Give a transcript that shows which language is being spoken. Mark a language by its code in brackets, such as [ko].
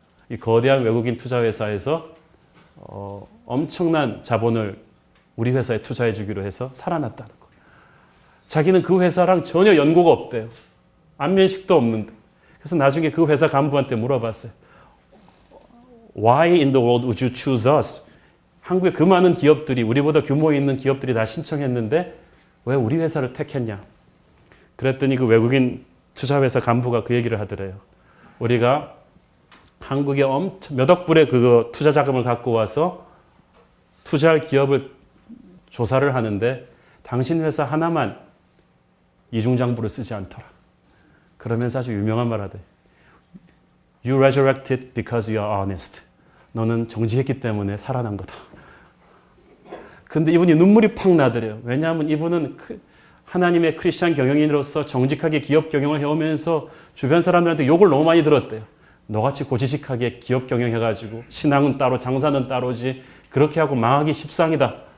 [ko] 이 거대한 외국인 투자회사에서 엄청난 자본을 우리 회사에 투자해 주기로 해서 살아났다는 거예요. 자기는 그 회사랑 전혀 연고가 없대요. 안면식도 없는데. 그래서 나중에 그 회사 간부한테 물어봤어요. [en] Why in the world would you choose us? [ko] 한국의 그 많은 기업들이, 우리보다 규모 있는 기업들이 다 신청했는데 왜 우리 회사를 택했냐? 그랬더니 그 외국인 투자회사 간부가 그 얘기를 하더래요. 우리가 한국에 몇 억 불의 그 투자 자금을 갖고 와서 투자할 기업을 조사를 하는데 당신 회사 하나만 이중장부를 쓰지 않더라. 그러면서 아주 유명한 말 하대. [en] You resurrected because you are honest. [ko] 너는 정직했기 때문에 살아난 거다. 근데 이분이 눈물이 팍 나더래요. 왜냐하면 이분은 하나님의 크리스찬 경영인으로서 정직하게 기업 경영을 해오면서 주변 사람들한테 욕을 너무 많이 들었대요. 너같이 고지식하게 기업 경영해가지고 신앙은 따로 장사는 따로지 그렇게 하고 망하기 십상이다.